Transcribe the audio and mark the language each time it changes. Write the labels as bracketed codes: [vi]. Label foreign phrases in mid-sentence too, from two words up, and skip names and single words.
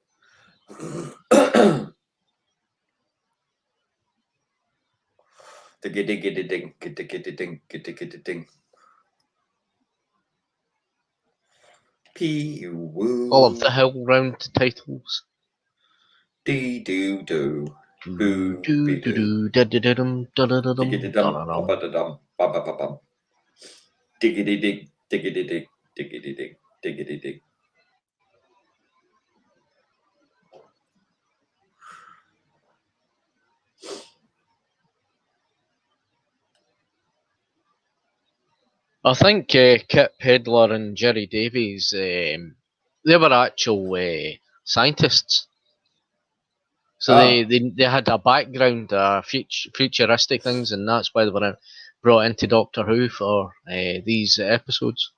[en] Diggy diggy ding, giddy giddy ding, giddy giddy ding. Pee-woo. All of the Hill Round titles. Dee-doo-doo. Boo. Do do Bee-doo. do da da dum da da da dum Diggity-dum, da da dum. ba-ba-da-dum, ba-ba-ba-bum. Diggity-dig, diggity-dig, diggity-dig, diggity-dig. I think Kit Pedler and Jerry Davies, they were actual scientists. So they had a background, futuristic things, and that's why they were brought into Doctor Who for these episodes.